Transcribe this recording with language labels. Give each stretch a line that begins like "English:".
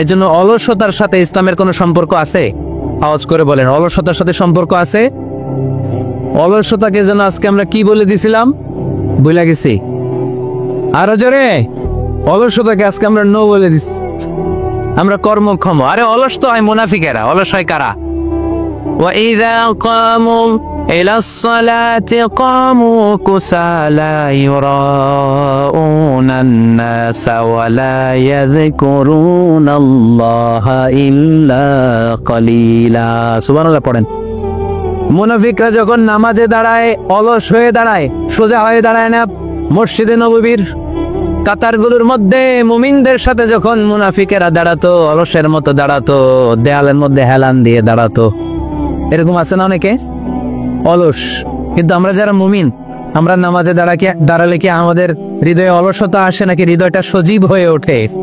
Bangla: এজন্য অলসতার সাথে ইসলামের কোনো সম্পর্ক আছে? আওয়াজ করে বলেন, অলসতার সাথে সম্পর্ক আছে? অলসতাকে যেন আজকে আমরা কি বলে দিছিলাম, ভুলে গেছি। আরো জোরে, অলসতাকে আজকে আমরা নো বলে দিচ্ছি। আমরা কর্মক্ষম। আরে অলস তো হয় মুনাফিকেরা, অলস হয় কারা?
Arabic: وإذا قاموا إلى الصلاة قاموا كسالى يراءون الناس ولا يذكرون الله إلا قليلا
Bangla: সুবহানাল্লাহ পড়েন। মুনাফিকরা যখন নামাজে দাঁড়ায় অলস হয়ে দাঁড়ায়, সোজা হয়ে দাঁড়ায় না। মসজিদে নববীর কাতারগুলোর মধ্যে মুমিনদের সাথে যখন মুনাফিকেরা দাঁড়াতো, অলসের মতো দাঁড়াতো, দেয়ালের মধ্যে হেলান দিয়ে দাঁড়াতো। এরকম আছে না অনেকে অলস, কিন্তু আমরা যারা মুমিন, আমরা নামাজে দাঁড়ালে কি আমাদের হৃদয়ে অলসতা আসে নাকি হৃদয়টা সজীব হয়ে ওঠে?